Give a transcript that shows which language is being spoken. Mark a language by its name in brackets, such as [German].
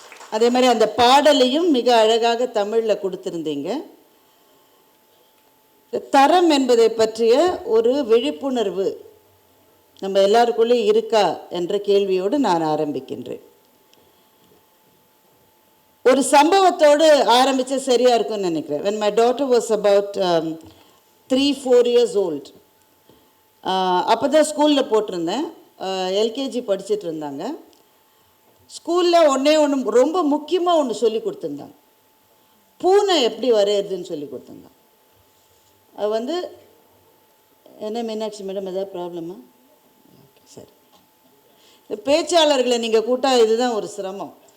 [Tamil] அதே மாதிரி அந்த பாடலையும் மிக அழகாக தமிழில் கொடுத்துருந்தீங்க. தரம் என்பதை பற்றிய ஒரு விழிப்புணர்வு நம்ம எல்லாருக்குள்ளே இருக்கா என்ற கேள்வியோடு நான் ஆரம்பிக்கின்றேன். ஒரு சம்பவத்தோடு ஆரம்பித்தா சரியாக இருக்கும்னு நினைக்கிறேன். [English] when my daughter was about 3-4 years old, [Tamil] அப்போ தான் ஸ்கூலில் போட்டிருந்தேன். எல்கேஜி படிச்சுட்டு இருந்தாங்க. ஸ்கூலில் ஒன்று ரொம்ப முக்கியமாக ஒன்று சொல்லி கொடுத்துருந்தாங்க. பூனை எப்படி வரையிறதுன்னு சொல்லி கொடுத்துருந்தாங்க. அது என்ன மீனாட்சி மேடம், எதாவது ப்ராப்ளமா? சரி, பேச்சாளர்களை நீங்கள் கூட்டா இதுதான் ஒரு சிரமம்.